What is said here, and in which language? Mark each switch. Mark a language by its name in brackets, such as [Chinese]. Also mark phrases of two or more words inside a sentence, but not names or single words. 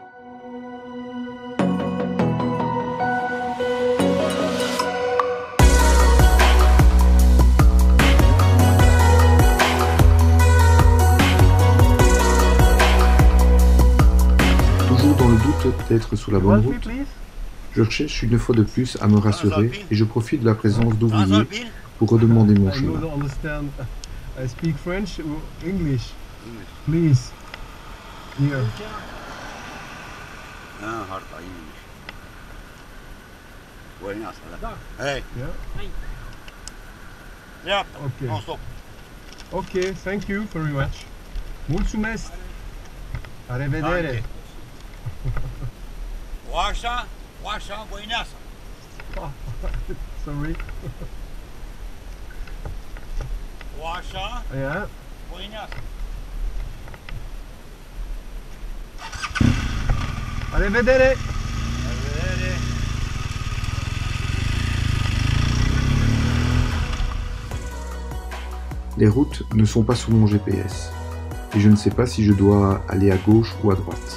[French] Toujours dans le doute d'être sur la bonne route, je cherche une fois de plus à me rassurer et je profite de la présence d'ouvriers pour redemander mon [English] I [French] chemin. [English] don't understand. I speak French or English. Please. Here. Hey, Yeah. yeah, Okay. non stop. Okay, thank you very much. [Romanian] Mulțumesc. La revedere. Danke. Washa, buenas. [English] Sorry. Washa, Yeah. [Spanish] buenas. [Romanian] La revedere. [French] Les routes ne sont pas sur mon GPS et je ne sais pas si je dois aller à gauche ou à droite.